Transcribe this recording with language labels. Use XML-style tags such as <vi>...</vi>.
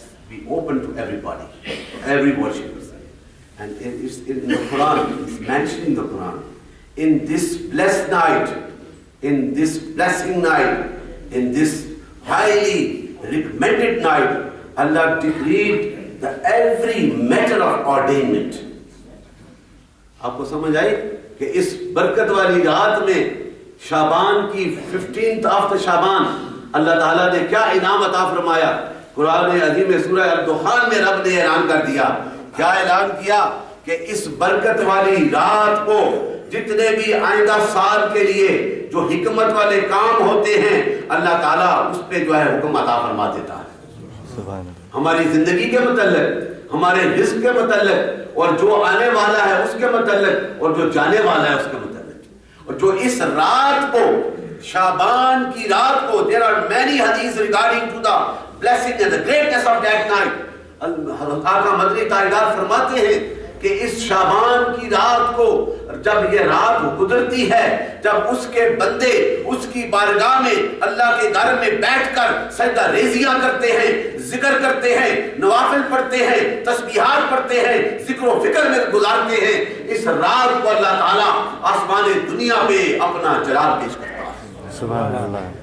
<en>Be open to everybody, every worshipper. And it is in the Quran, it's mentioned in the Quran. In this blessed night, in this blessing night, in this highly recommended night, Allah decreed the every matter of ordainment.</en> <ur>آپ کو سمجھ آئی کہ اس برکت والی رات میں شعبان کی 15th of شعبان اللہ تعالیٰ نے کیا انعام عطا فرمایا؟ قرآن عظیم سورہ الدخان میں رب نے اعلان کر دیا. کیا اعلان کیا؟ کہ اس برکت والی رات کو جتنے بھی آئندہ سال کے لیے جو حکمت والے کام ہوتے ہیں اللہ تعالیٰ اس پہ جو ہے حکم عطا فرما دیتا ہے. ہماری زندگی کے متعلق, ہمارے رزق کے متعلق, اور جو آنے والا ہے اس کے متعلق, اور جو جانے والا ہے اس کے متعلق. اور جو اس رات کو,</ur> <en>شعبان کی رات کو, there are many hadiths regarding to the blessing and the greatness of that night.</en> <ur>حضرت آقا مدنی تاجدار فرماتے ہیں کہ اس شعبان کی رات کو جب یہ رات گزرتی ہے, جب اس کے بندے اس کی بارگاہ میں اللہ کے گھر میں بیٹھ کر سجدہ ریزیاں کرتے ہیں, ذکر کرتے ہیں, نوافل پڑھتے ہیں, تسبیحات پڑھتے ہیں, ذکر و فکر میں گزارتے ہیں, اس رات کو اللہ تعالیٰ آسمان دنیا پہ اپنا جلال پیش کرتا ہے. سبحان اللہ.</ur>